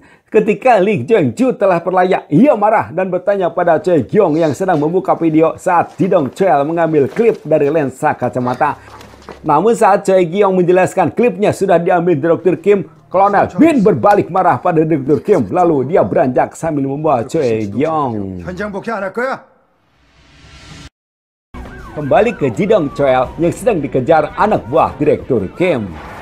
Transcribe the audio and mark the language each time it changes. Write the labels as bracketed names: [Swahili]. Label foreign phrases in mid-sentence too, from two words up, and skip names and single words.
[Indonesian] Ketika Lee Jeong-ju telah berlayak, ia marah dan bertanya pada Choi Gyong yang sedang membuka video saat Ji Dong-cheol mengambil klip dari lensa kacamata. Namun saat Choi Gyong menjelaskan klipnya sudah diambil Direktur Kim, Kolonel Min berbalik marah pada Direktur Kim, lalu dia beranjak sambil membawa Choi Gyong. [Korean] 현장 복귀 안 할 거야? [Indonesian] Kembali ke Ji Dong-cheol yang sedang dikejar anak buah Direktur Kim.